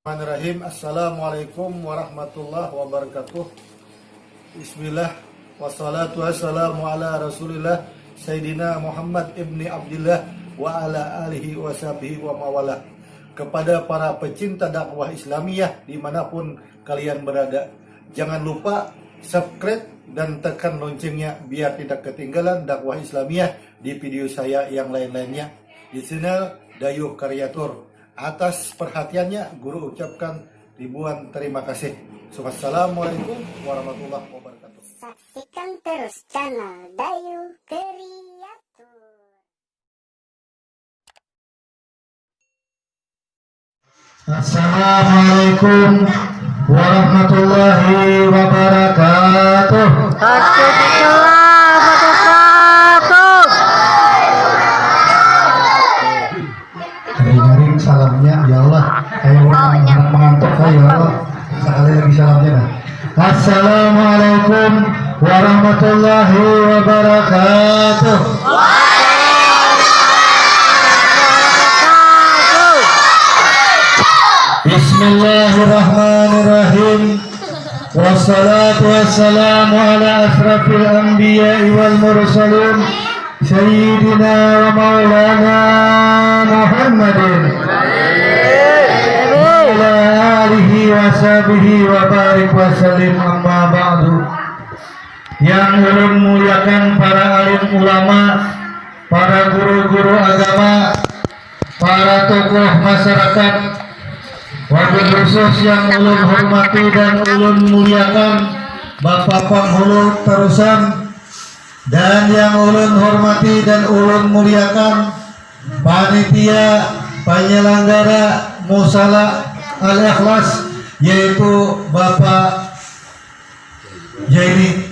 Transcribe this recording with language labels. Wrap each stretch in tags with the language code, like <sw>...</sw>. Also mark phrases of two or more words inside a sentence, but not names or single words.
<ar>بسم الله الرحمن الرحيم. السلام عليكم ورحمة الله وبركاته. Bismillah. والصلاة والسلام على رسول الله سيدنا محمد بن عبد الله وعلى آله وصحبه ومن والاه.</ar> <id>Kepada para pecinta dakwah Islamiyah dimanapun kalian berada, jangan lupa subscribe dan tekan loncengnya biar tidak ketinggalan dakwah Islamiyah di video saya yang lain-lainnya di channel Dayuh Karyatur. Atas perhatiannya, guru ucapkan ribuan terima kasih.</id> <ar>والسلام عليكم ورحمة الله وبركاته.</ar> <id>Saksikan terus channel Dayuh Karyatur.</id> <ar>السلام عليكم ورحمة الله وبركاته.</ar> <id>Garing salamnya ya Allah, kayak orang mengantuk ya Allah. Sekali lagi salamnya dah.</id> <ar>السلام عليكم ورحمة الله وبركاته. Bismillahirrahmanirrahim. والصلاة والسلام على أشرف الأنبياء والمرسلين سيدنا ومولانا محمد وعلى آله وصحبه وبارك وسلم، أما بعد.</ar> <bjn>Yang ulun muliakan para alim ulama, para guru-guru agama, para tokoh masyarakat, wabil khusus yang ulun hormati dan ulun muliakan Bapak Penghulu Terusan, dan yang ulun hormati dan ulun muliakan panitia penyelenggara Musala Al-Ikhlas, yaitu Bapak Jaini.</bjn>